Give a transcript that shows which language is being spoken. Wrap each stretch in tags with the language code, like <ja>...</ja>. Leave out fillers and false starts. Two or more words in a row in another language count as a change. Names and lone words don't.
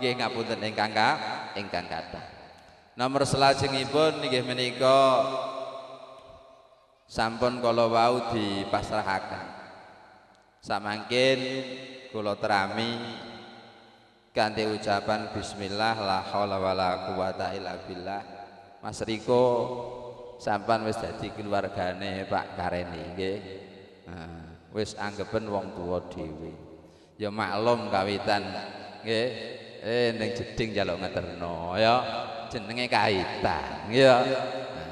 <jv>Nggih ngapunten ingkang kathah. Nomor salajengipun nggih menika sampun kala wau dipasrahaken. Samangkin kula terami kanthi ucapan</jv> <ar>bismillah la haula wala quwata illa billah.</ar> <jv>Mas Riko sampean wis dadi keluargane Pak Kareni nggih. Wis anggepen wong tuwa dhewe. Ya maklum kawitan nggih. Ning jeding njaluk ngeterno ya jenenge kaitan nggih ya.</jv>